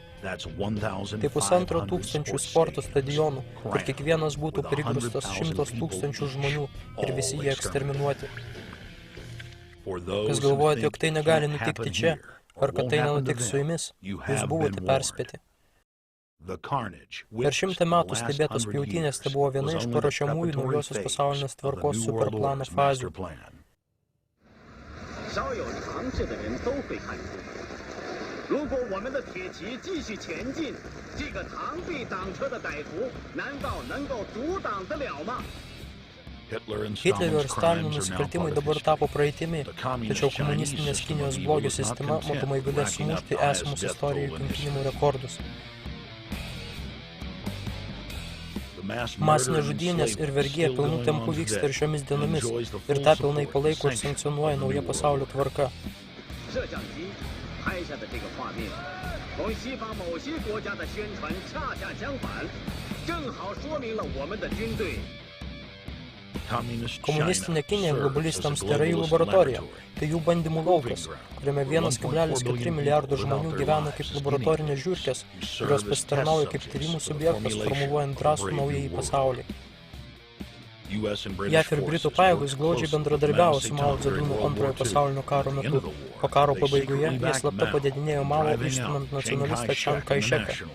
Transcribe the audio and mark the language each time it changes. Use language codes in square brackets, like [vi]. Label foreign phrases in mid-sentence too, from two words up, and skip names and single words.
[lt] Tai 1,5 tūkstančių sporto stadionų, kur kiekvienas būtų prigrūstas 100 tūkstančių žmonių ir visi jie eksterminuoti. Kas galvojate, jog tai negali nutikti čia, ar kad tai nenutiks su jumis, jūs buvote perspėti. Per 100 metų stebėtos pjautynės tai buvo viena iš paruošiamųjų naujosios pasaulinės tvarkos superplano fazių. [zh] 少有常识的人都会看出，如果我们的铁骑继续前进，这个螳臂挡车的歹徒难道能够阻挡得了吗？ [lt] Hitlerio ir Stalino nusikaltimai dabar tapo praeitimi, tačiau komunistinės Kinijos blogio sistema matomai galės sumušti esamus istorijų kankinimų rekordus. Masinės žudynės ir vergija pilnų tempų vyksta ir šiomis dienomis, ir tą pilnai palaiko ir sankcionuoja nauja pasaulio tvarka. [zh] 摄像机拍下的这个画面，同西方某些国家的宣传恰恰相反，正好说明了我们的军队。 [lt] Komunistinė Kinija globalistams tai yra jų laboratorija, tai jų bandymų laukas, kuriame 1,4 milijardo žmonių gyvena kaip laboratorinės žiurkės, kurios pasitarnauja kaip tyrimų subjektas, formuluojant drąsų naująjį pasaulį. JAF ir Britų pajėgos glaudžiai bendradarbiavo su Mao Dzedunu antrojo pasaulinio karo metu, o karo pabaigoje jie slapta padidinėjo Mao išstumant nacionalistą Chiang Kai-sheką.